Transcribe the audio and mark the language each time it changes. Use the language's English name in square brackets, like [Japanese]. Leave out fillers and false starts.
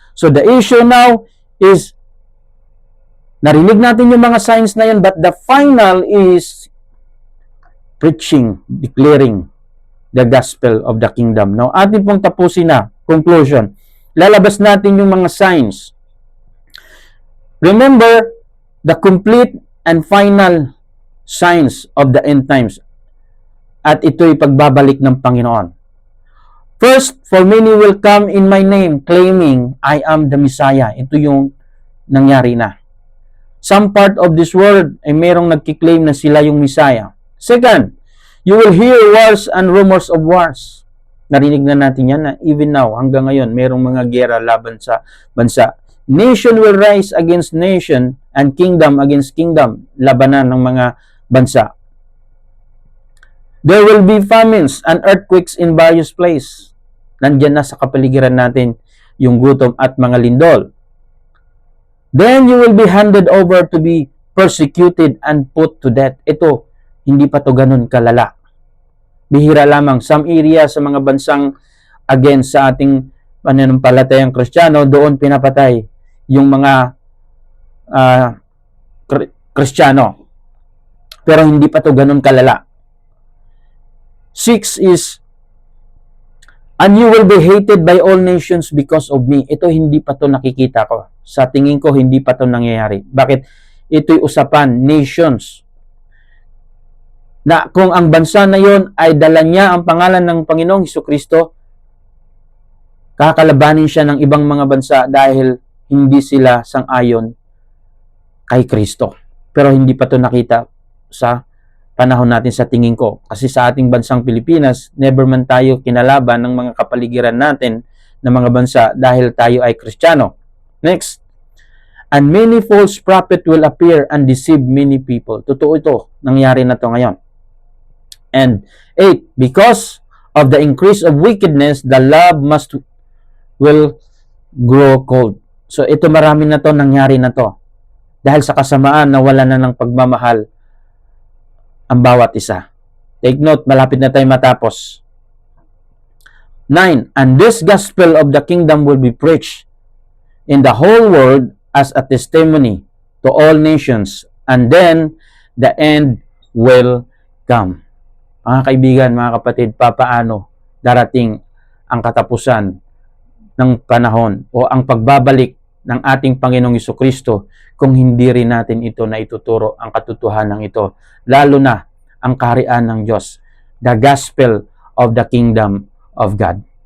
[English] So, the issue now is, [Filipino] narinig natin yung mga signs na yan, [English] but the final is preaching, declaring the gospel of the kingdom. [Filipino] Now, atin pong tapusin na. Conclusion. Lalabas natin yung mga signs. [English] Remember, the complete and final signs of the end times. [Filipino] At ito'y pagbabalik ng Panginoon. [English] First, for many will come in my name, claiming I am the Messiah. [Filipino] Ito yung nangyari na. [English] Some part of this world [Filipino] ay merong nagkiklaim na sila yung Messiah. [English] Second, you will hear wars and rumors of wars. [Filipino] Narinig na natin yan na [English] even now, [Filipino] hanggang ngayon, merong mga gera laban sa bansa. [English] Nation will rise against nation and kingdom against kingdom. [Filipino] Labanan ng mga bansa. [English] There will be famines and earthquakes in various places. [Filipino] Nandiyan na sa kapaligiran natin yung gutom at mga lindol. [English] Then you will be handed over to be persecuted and put to death. [Filipino] Ito, hindi pa to ganun kalala. Bihira lamang. [English] Some area [Filipino] sa mga bansang against sa ating pananampalatayang Kristiyano, doon pinapatay yung mga Kristiyano. Pero hindi pa to ganun kalala. [English] 6 is, and you will be hated by all nations because of me. [Filipino] Ito hindi pa to nakikita ko. Sa tingin ko, hindi pa to nangyayari. Bakit? Ito'y usapan, nations. Na kung ang bansa na yon ay dala niya ang pangalan ng Panginoong Hesukristo, kakalabanin siya ng ibang mga bansa dahil hindi sila sang-ayon kay Kristo. Pero hindi pa to nakita sa panahon natin sa tingin ko. Kasi sa ating bansang Pilipinas, never man tayo kinalaban ng mga kapaligiran natin ng mga bansa dahil tayo ay Kristiyano. [English] Next. And many false prophets will appear and deceive many people. [Filipino] Totoo ito. Nangyari na to ngayon. [English] And 8. Because of the increase of wickedness, the love will grow cold. [Filipino] So ito marami na to, nangyari na to. Dahil sa kasamaan, nawala na ng pagmamahal ang bawat isa. [English] Take note, [Filipino] malapit na tayo matapos. 9. [English] And this gospel of the kingdom will be preached in the whole world as a testimony to all nations, and then the end will come. [Filipino] Mga kaibigan, mga kapatid, papaano darating ang katapusan ng panahon o ang pagbabalik ng ating Panginoong Hesukristo kung hindi rin natin ito na ituturo ang katotohanan ito, lalo na ang kaharian ng Diyos, [English] the gospel of the kingdom of God.